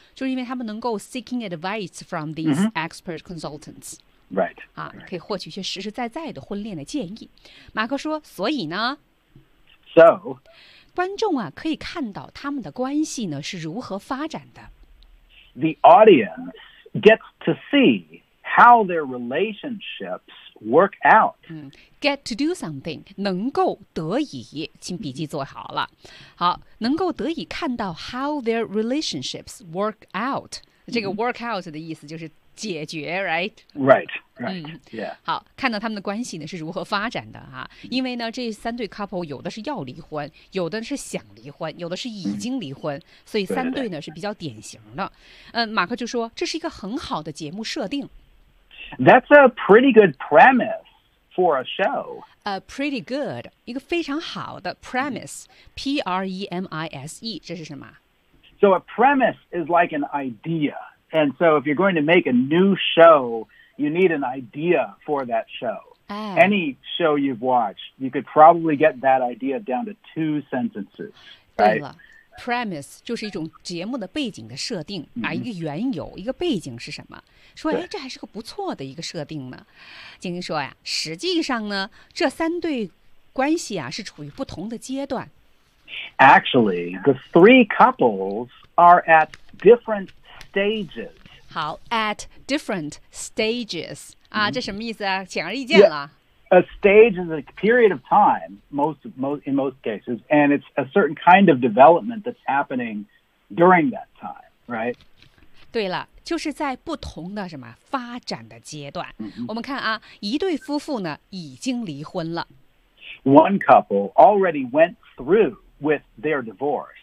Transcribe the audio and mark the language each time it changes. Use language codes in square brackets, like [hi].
[zh] 就是因为他们能够 [en] seeking advice from these expert consultants， right？ [zh] 啊，可以获取一些实实在在的婚恋的建议。马克说，所以呢 [en] ，so [zh] 观众啊可以看到他们的关系呢是如何发展的。 [en] The audience gets to see how their relationships. Work out. Get to do something. [zh] 能够得以，请笔记做好了。好，能够得以看到 [en] how their relationships work out. [zh] 这个 work out 的意思就是解决 ，right? [en] Right. Right. Yeah. [zh] 好，看到他们的关系呢是如何发展的啊？因为呢，这三对 couple 有的是要离婚，有的是想离婚，有的是已经离婚，所以三对呢是比较典型的。马克就说这是一个很好的节目设定。 [en] That's a pretty good premise for a show. Pretty good. [zh] 一个非常好的 premise. P-R-E-M-I-S-E. 这是什么？ [en] So a premise is like an idea. And so if you're going to make a new show, you need an idea for that show. Any show you've watched, you could probably get that idea down to two sentences. [zh] 对了。Premise 就是一种节目的背景的设定啊，一个缘由，一个背景是什么？说，哎，这还是个不错的一个设定呢。晶晶说呀，实际上呢，这三对关系啊是处于不同的阶段。 [en] Actually, the three couples are at different stages. [zh] 好 ， [en] at different stages [zh] 啊，这什么意思啊？显而易见了。 [en] Yeah. A stage is a period of time, in most cases, and it's a certain kind of development that's happening during that time, right? [zh] 对了，就是在不同的什么发展的阶段。我们看啊，一对夫妇呢已经离婚了。 [en] One couple already went through with their divorce.